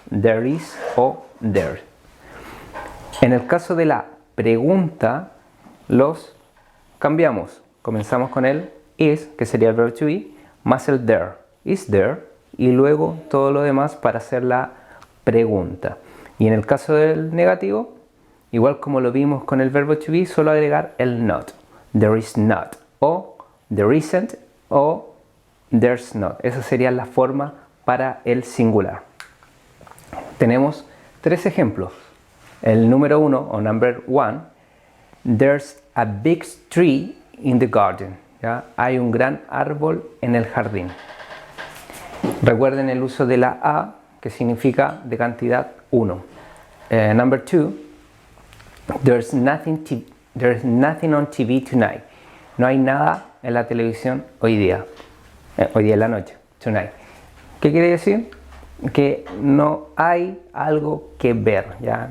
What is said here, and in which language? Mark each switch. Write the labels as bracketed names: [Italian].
[English] There is [Spanish] o there. En el caso de la pregunta, los cambiamos. Comenzamos con el is, que sería el verbo [English] to be, [Spanish] más el there. [English] Is there, [Spanish] y luego todo lo demás para hacer la pregunta. Y en el caso del negativo, igual como lo vimos con el verbo [English] to be, [Spanish] solo agregar el not. [English] There is not, o there isn't, o there's not. [Spanish] Esa sería la forma para el singular. Tenemos 3 ejemplos. El número 1 o [English] number 1, there's a big tree in the garden. [Spanish] ¿Ya? Hay un gran árbol en el jardín. Recuerden el uso de la a, que significa de cantidad 1. [English] Number 2, there's nothing on TV tonight. [Spanish] No hay nada en la televisión hoy día en la noche, [English] tonight. [Spanish] ¿Qué quiere decir? Que no hay algo que ver, ¿ya?